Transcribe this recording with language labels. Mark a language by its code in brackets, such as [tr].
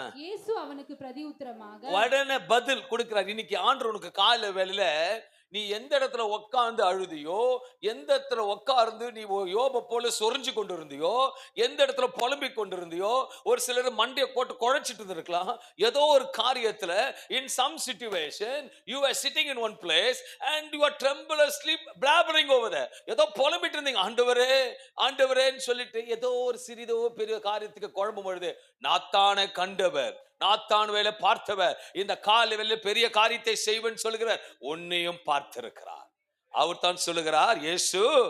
[ta] இயேசு அவனுக்கு பிரதியுத்தரமாக உடனே பதில் கொடுக்கிறார். இன்னைக்கு ஆண்டவர் உனக்கு காலையில வேளையில நீ எந்த இடத்துல உட்கார்ந்து அழுதியோ, எந்த இடத்துல உட்கார்ந்து நீ யோப போல சொரிஞ்சு கொண்டு இருந்தியோ, எந்த இடத்துல புலம்பிக் கொண்டிருந்தியோ, ஒரு சிலர் மண்டையை போட்டு குழைச்சிட்டு இருக்கலாம். ஏதோ ஒரு காரியத்துல [en] in some situation you are sitting in one place and you are tremulously blabbering over there. [ta] ஏதோ புலம்பிட்டு இருந்தீங்க, ஆண்டவரேன்னு சொல்லிட்டு ஏதோ ஒரு சிறிதோ பெரிய காரியத்துக்கு குழம்பும் பொழுது நாத்தானை கண்டவர், நாத்தான் வேலை பார்த்தவர், இந்த கால வேலை பெரிய காரியத்தை செய்வேன் சொல்லுகிறார். உன்னையும் பார்த்திருக்கிறார். அவர் தான் சொல்லுகிறார், இயேசு